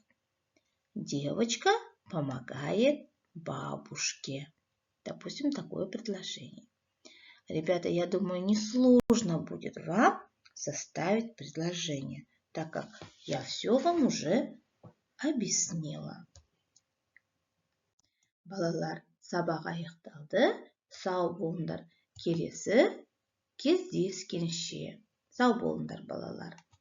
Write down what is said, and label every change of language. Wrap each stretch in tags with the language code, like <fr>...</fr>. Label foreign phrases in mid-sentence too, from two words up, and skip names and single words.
<ru>Девочка помогает бабушке. Допустим, такое предложение. Ребята, я думаю, несложно будет вам составить предложение, так как я все вам уже объяснила.</ru> <kk>Балалар, сабақ аяқталды. Сау болыңдар. Келесі кездескенше. Сау болыңдар, балалар.</kk>